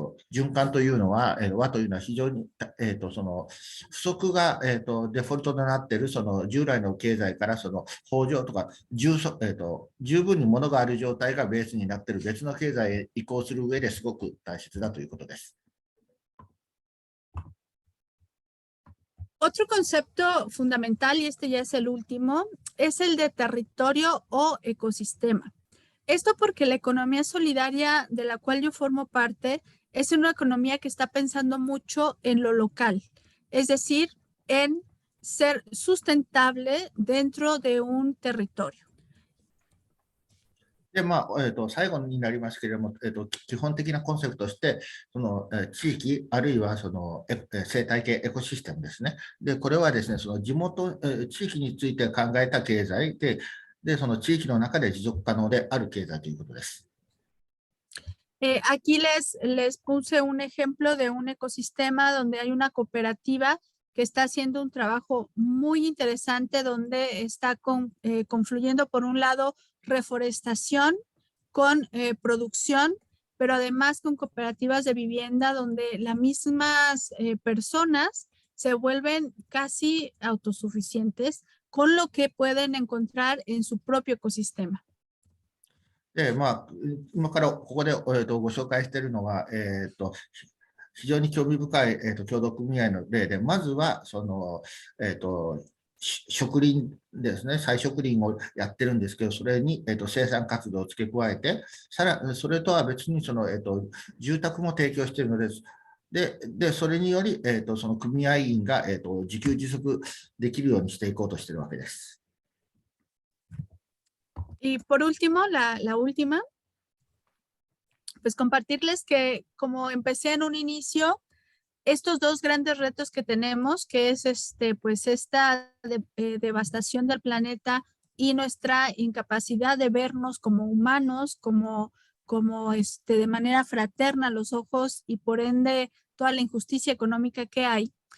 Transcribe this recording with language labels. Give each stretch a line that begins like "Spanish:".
Japanese: 循環というのは、和というのは非常に、その不足が、デフォルトとなっているその従来の経済からその豊穣とか十分に物がある状態がベースになっている別の経済へ移行する上ですごく大切だということです。
Spanish: Otro concepto fundamental, y este ya es el último, es el de territorio o ecosistema. Esto porque la economía solidaria de la cual yo formo parte es una economía que está pensando mucho en lo local, es decir, en ser sustentable dentro de un territorio.
Japanese: で、最後になりますけれども、基本的なコンセプトとして、その地域、あるいはその生態系、エコシステムですね。で、これはですね、その地元、地域について考えた経済で、その地域の中で持続可能である経済ということです。
Spanish: Aquí les puse un ejemplo de un ecosistema donde hay una cooperativa que está haciendo un trabajo muy interesante, donde está confluyendo, por un lado, reforestación con producción, pero además con cooperativas de vivienda donde las mismas personas se vuelven casi autosuficientes con lo que pueden encontrar en su propio ecosistema.
Japanese: で、今からここで、ご紹介しているのは、非常に興味深い、協同組合の例で、まずはその、植林ですね、再植林をやってるんですけど、それに、生産活動を付け加えて、それとは別にその、住宅も提供しているのです。で、それにより、その組合員が、自給自足できるようにしていこうとしているわけです。
Spanish: Y por último, la última, pues compartirles que como empecé en un inicio, estos dos grandes retos que tenemos, que es pues esta devastación del planeta y nuestra incapacidad de vernos como humanos, como de manera fraterna a los ojos y por ende toda la injusticia económica que hay.